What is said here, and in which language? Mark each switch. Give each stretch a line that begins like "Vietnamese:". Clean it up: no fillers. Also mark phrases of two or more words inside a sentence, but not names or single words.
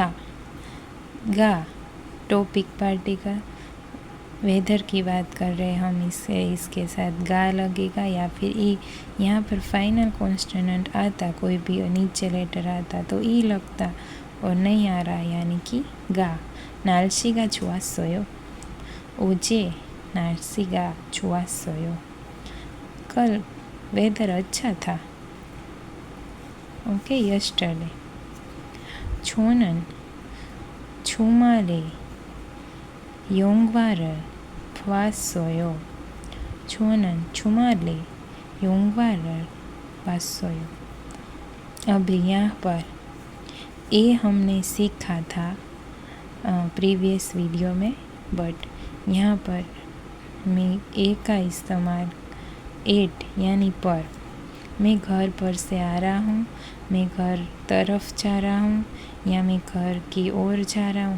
English: ga topic particle.
Hindi: वेदर की बात कर रहे हैं हम, इसके साथ गा लगेगा या फिर ई. यहाँ पर
English: final constant
Hindi: आता, कोई भी नीचे लेटर आता तो ई लगता और नहीं आ रहा यानी कि गा.
Korean: 날씨가 좋았어요. 어제 날씨가 좋았어요.
Hindi: कल वेदर अच्छा था. ओके, yesterday.
Korean: 저는 주말에 영화를 봤어요. 저는 주말에 영화를 봤어요.
Hindi: अब यहाँ पर ए हमने सीखा था
English: previous video
Hindi: में, बट यहाँ पर मैं ए का इस्तेमाल एट यानी पर. मैं घर पर से आ रहा हूँ, मैं घर तरफ जा रहा हूँ या मैं घर की ओर जा रहा हूँ.